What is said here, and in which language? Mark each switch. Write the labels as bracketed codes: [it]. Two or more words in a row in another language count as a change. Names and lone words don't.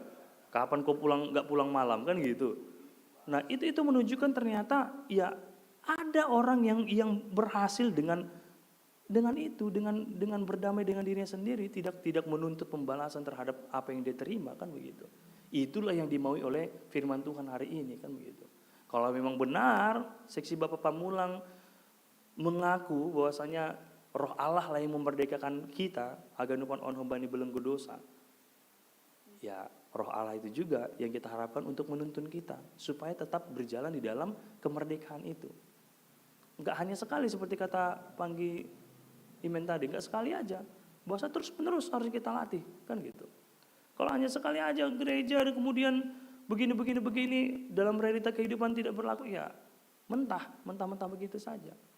[id] Kapan kau nggak pulang malam kan gitu. Nah itu menunjukkan ternyata ya ada orang yang berhasil dengan berdamai dengan dirinya sendiri, tidak menuntut pembalasan terhadap apa yang dia terima kan begitu. Itulah yang dimaui oleh firman Tuhan hari ini kan begitu. Kalau memang benar seksi Bapak Pamulang mengaku bahwasanya Roh Allah lah yang memerdekakan kita, [bts] Haganupan on hombani belenggu dosa. [id] Ya, Roh Allah itu juga yang kita harapkan untuk menuntun kita supaya tetap berjalan di dalam kemerdekaan itu. Enggak hanya sekali seperti kata Panggi Imen tadi, enggak sekali aja. Bahasa terus-menerus harus kita latih, kan gitu. Kalau hanya sekali aja gereja dan kemudian begini dalam realita kehidupan tidak berlaku, ya mentah begitu saja.